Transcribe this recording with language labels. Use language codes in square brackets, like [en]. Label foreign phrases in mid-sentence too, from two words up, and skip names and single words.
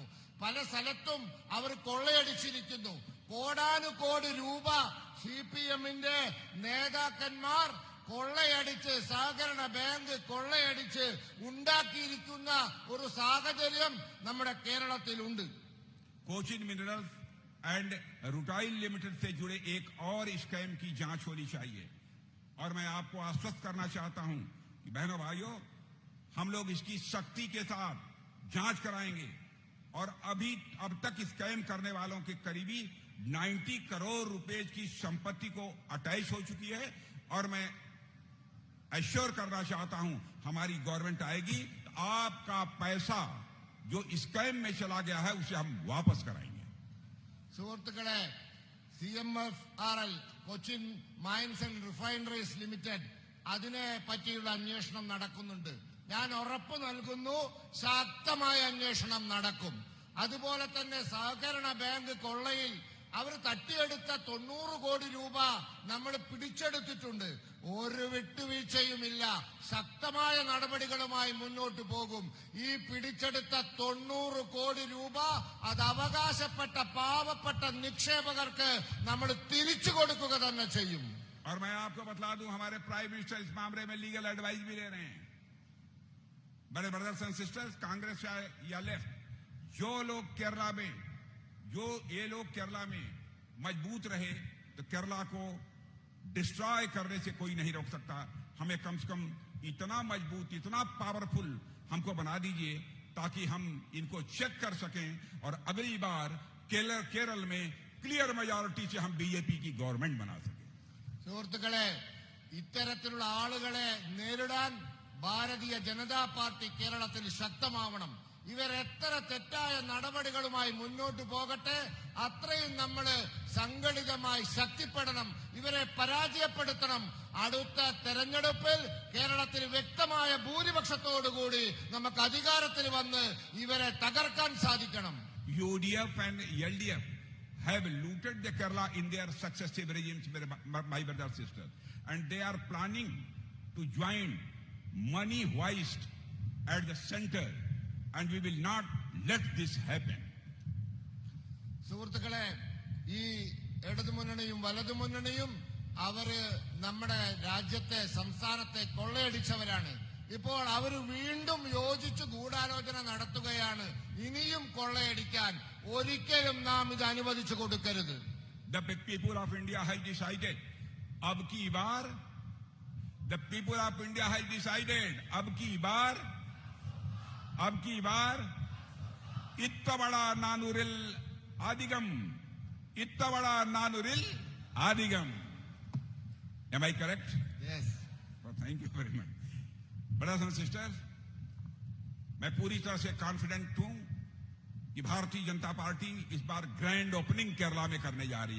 [ml] പല സ്ഥലത്തും അവർ കൊള്ളയടിച്ചിരിക്കുന്നു. കോടാനുകോടി രൂപ CPMന്റെ നേതാക്കന്മാർ കൊള്ളയടിച്ച്, സഹകരണ ബാങ്ക് കൊള്ളയടിച്ച് ഉണ്ടാക്കിയിരിക്കുന്ന ഒരു സാഹചര്യം നമ്മുടെ കേരളത്തിലുണ്ട്. [hi] कोचिन मिनरल्स एंड रूटाइल लिमिटेड से जुड़े एक और स्कैम की जांच होनी चाहिए. और मैं आपको आश्वस्त करना चाहता हूं कि बहनों भाइयों, हम लोग इसकी सख्ती के साथ जांच कराएंगे. और अब तक स्कैम करने वालों के करीबी 90 करोड़ रुपए की संपत्ति को अटैच हो चुकी है. और मैं एश्योर करना चाहता हूं, हमारी गवर्नमेंट आएगी तो आपका पैसा जो स्कैम में चला गया है उसे हम वापस कराएंगे. [ml] സുഹൃത്തുക്കളെ, CMFRL കൊച്ചിൻ മൈൻസ് ആൻഡ് റിഫൈനറീസ് ലിമിറ്റഡ് അതിനെ പറ്റിയുള്ള അന്വേഷണം നടക്കുന്നുണ്ട്. ഞാൻ ഉറപ്പ് നൽകുന്നു, ശക്തമായ അന്വേഷണം നടക്കും. അതുപോലെ തന്നെ സഹകരണ ബാങ്ക് കൊള്ളയിൽ അവർ തട്ടിയെടുത്ത 90 കോടി രൂപ നമ്മൾ പിടിച്ചെടുത്തിട്ടുണ്ട്. ഒരു വിട്ടുവീഴ്ചയുമില്ല. ശക്തമായ നടപടികളുമായി മുന്നോട്ട് പോകും. ഈ പിടിച്ചെടുത്ത 90 കോടി രൂപ അത് അവകാശപ്പെട്ട പാവപ്പെട്ട നിക്ഷേപകർക്ക് നമ്മൾ തിരിച്ചു കൊടുക്കുക തന്നെ ചെയ്യും. [hi] और मैं आपको बतला दूं, हमारे [en] Prime Minister [hi] इस मामले में [en] legal advice [hi] भी ले रहे हैं. बड़े [en] brothers and sisters, [hi] कांग्रेस या लेफ्ट, जो ये लोग केरला में मजबूत रहे तो केरला को डिस्ट्रॉय करने से कोई नहीं रोक सकता. हमें कम से कम इतना मजबूत, इतना पावरफुल हमको बना दीजिए ताकि हम इनको चेक कर सकें और अगली बार केरल में [en] clear majority [hi] से हम बीजेपी की गवर्नमेंट बना सकें. [ml] സുഹൃത്തുക്കളെ, ഇത്തരത്തിലുള്ള ആളുകളെ നേരിടാൻ ഭാരതീയ ജനതാ പാർട്ടി കേരളത്തിൽ ശക്തമാവണം. ഇവരെത്ര തെറ്റായ നടപടികളുമായി മുന്നോട്ട് പോകട്ടെ, അത്രയും നമ്മൾ സംഘടിതമായി ശക്തിപ്പെടണം. ഇവരെ പരാജയപ്പെടുത്തണം. അടുത്ത തെരഞ്ഞെടുപ്പിൽ കേരളത്തിൽ വ്യക്തമായ ഭൂരിപക്ഷത്തോടുകൂടി നമുക്ക് അധികാരത്തിൽ വന്ന് ഇവരെ തകർക്കാൻ സാധിക്കണം. [en] UDF and LDF have looted the Kerala in their successive regimes, my brothers and sisters, and they are planning to join money heist at the center, and we will not let this happen. [ml] സുഹൃത്തുക്കളെ, ഈ ഇടതുമുന്നണിയും വലതുമുന്നണിയും അവര് നമ്മുടെ രാജ്യത്തെ, സംസ്ഥാനത്തെ കൊള്ളയടിച്ചവരാണ്. ഇപ്പോൾ അവർ വീണ്ടും യോജിച്ച് ഗൂഢാലോചന നടത്തുകയാണ്. ഇനിയും കൊള്ളയടിക്കാൻ ഒരിക്കലും നാം ഇത് അനുവദിച്ചു കൊടുക്കരുത്. [en] The people of India has decided, [hi] अब की बार, [en] the people of India has decided, [hi] अब की बार [ml] ഇത്തവണ നാനൂറിൽ അധികം. [en] Am I correct? Yes. Oh, thank you very much. Brothers and sisters, [hi] मैं पूरी तरह से कॉन्फिडेंट हूं कि भारतीय जनता पार्टी इस बार [en] grand opening [hi] केरला में करने जा रही है.